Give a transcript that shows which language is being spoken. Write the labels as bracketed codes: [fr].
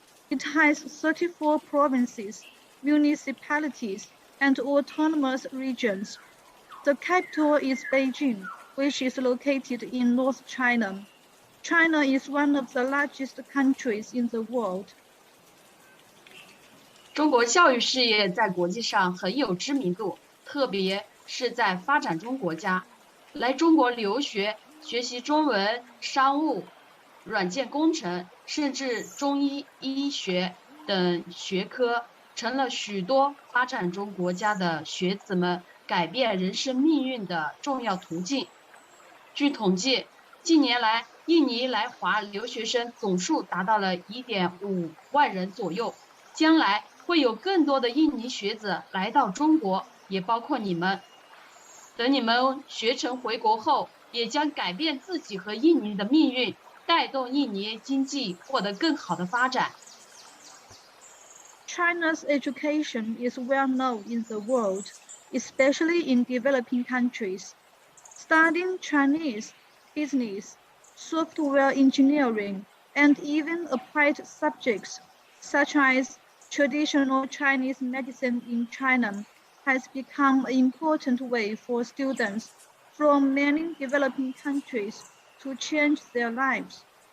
[en] It has 34 provinces, municipalities, and autonomous regions. The capital is Beijing, which is located in North China. China is one of the largest countries in the world. [zh] 中国教育事业在国际上很有知名度，特别是在发展中国家。来中国留学、学习中文、商务、软件工程，甚至中医、医学等学科，成了许多发展中国家的学子们改变人生命运的重要途径。据统计，近年来印尼来华留学生总数达到了1.5万人左右，将来会有更多的印尼学子来到中国，也包括你们。等你们学成回国后，也将改变自己和印尼的命运，带动印尼经济获得更好的发展。 [en] China's education is well known in the world, especially in developing countries. Studying Chinese, business, software engineering, and even applied subjects such as traditional Chinese medicine in China has become an important way for students from many developing countries to change their lives.